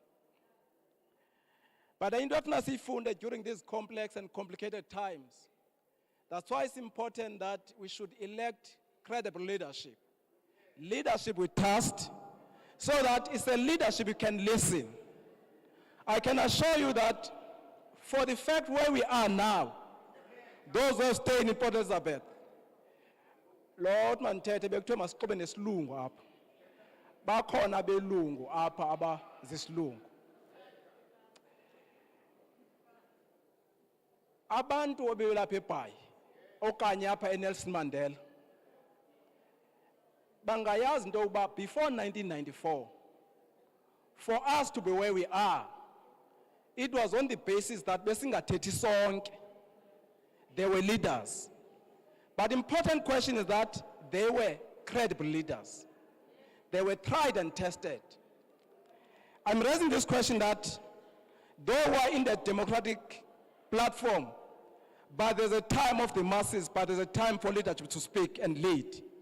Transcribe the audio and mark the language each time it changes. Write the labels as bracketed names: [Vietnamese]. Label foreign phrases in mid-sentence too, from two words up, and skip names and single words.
[English] But I indefinitely found that during these complex and complicated times, that's why it's important that we should elect credible leadership. Leadership with trust, so that it's a leadership you can listen. I can assure you that for the fact where we are now, those who have stayed in Port Elizabeth, Lord Mantete [Xhosa] bekuthiwa masiqobe nesilungu apha. Bakhona belungu apha abazisilungu. Abantu obelapha eBhayi okanye apha eNelson Mandela bangayazi into ukuba [English] before 1994, for us to be where we are, it was on the basis that [Xhosa] besingathethi sonke. [English] They were leaders. But the important question is that they were credible leaders. They were tried and tested. I'm raising this question that they were in the democratic platform, but there's a time of the masses, but there's a time for leadership to speak and lead.